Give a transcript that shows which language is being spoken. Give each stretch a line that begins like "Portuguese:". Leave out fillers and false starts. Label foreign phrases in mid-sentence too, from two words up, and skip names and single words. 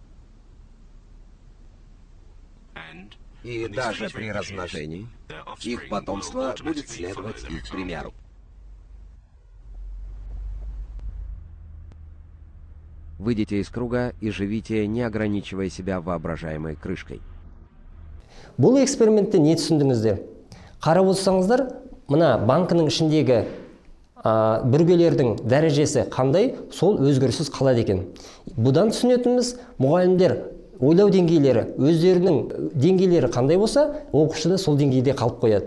Russian: И даже при размножении их потомство будет следовать их примеру. Выйдите из круга и живите, не ограничивая себя воображаемой крышкой.
Kazakh: Бұл экспериментте не түсіндіңіздер? Қарап отырсаңыздар, мына банкының ішіндегі бүргелердің дәрежесі қандай, сол өзгеріссіз қалады екен. Бұдан түсінетініміз, мұғалімдер ойлау деңгейлері, өздерінің деңгейлері қандай болса, оқушы да сол деңгейде қалып қояды.